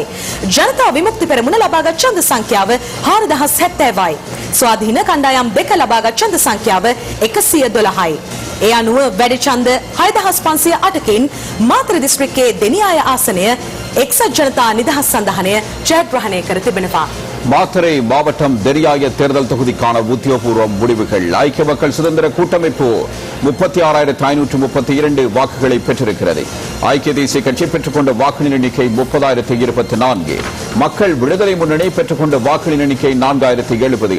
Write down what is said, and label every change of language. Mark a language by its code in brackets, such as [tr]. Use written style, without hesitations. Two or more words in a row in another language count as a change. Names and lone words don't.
[si] ජනතා විමුක්ති පෙරමුණ ලබාගත් ඡන්ද සංඛ්‍යාව 4070යි. ස්වාධීන කණ්ඩායම් දෙක ලබාගත් ඡන්ද සංඛ්‍යාව 112යි. ඒ අනුව වැඩි ඡන්ද 6508කින් මාතර දිස්ත්‍රික්කයේ දෙනියාය ආසනය එක්සත් ජනතා නිදහස් සන්ධානය ජයග්‍රහණය කර තිබෙනවා. [ta] மாத்தறை மாவட்டம் தெரியாய தேர்தல் தொகுதிக்கான உத்தியோகபூர்வ முடிவுகள். ஐக்கிய மக்கள் சுதந்திர கூட்டமைப்பு 36,532 வாக்குகளை பெற்றிருக்கிறது. ஐக்கிய தேசிய கட்சி பெற்றுக்கொண்ட வாக்குகளின் எண்ணிக்கை 30,024. மக்கள் விடுதலை முன்னணி பெற்றுக்கொண்ட வாக்குகளின் எண்ணிக்கை 4,070.